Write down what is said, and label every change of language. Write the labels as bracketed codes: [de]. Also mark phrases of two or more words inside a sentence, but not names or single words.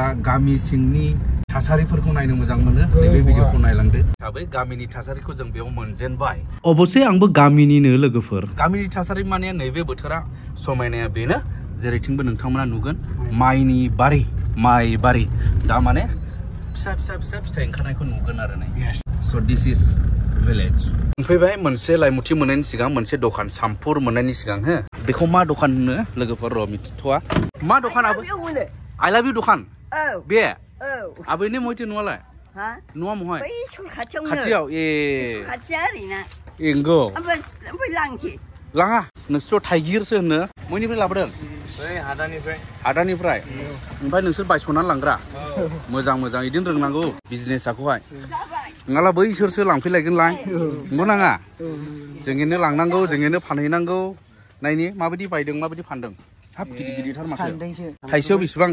[brx] गामि सिंनि थासारिफोरखौ नायनो मोजां मोनो नैबे भिडिअखौ नायलांदो हिसाबै गामिनि थासारिखौ जों बेयाव मोनजेनबाय अबसे आंबो गामिनिनो लोगोफोर गामिनि थासारि माने नैबे बोथोरा समायनाया बेनो जेरैथिंबो नोंथांमोना नुगोन माइनि बारि माइ बारि दा माने फिसा फिथाइ ओंखारनायखौ नुगोन आरो नै [en] so this is village [brx] फैबाय मोनसे लाइमुथि मोननायनि सिगां मोनसे दखान सामपुर मोननायनि सिगां हो बेखौ मा दखान होनो लोगोफोर र' मिथिथ'वा मा दखानाबो [en] I love you [brx] दखान बे आबैनि मइथे न'आलाय न'आ महाय खाथियाव ए एंगौ लाङा नोंसोर थाइगिरसो होनो मइनिफ्राय लाबोदों हादानिफ्राय ओमफ्राय नोंसोर बायस'नानै लांग्रा मोजां इदिनो रोंनांगौ बिजनेसखौहाय नङाला बैसोरसो लांफैलायगोनलाय नंगौ नाङा जोंनो लांनांगौ जोंनो फानहैनांगौ नायनि माबायदि बायदों माबायदि फानदों हाब गिदिरथार माथो थाइसेयाव बेसेबां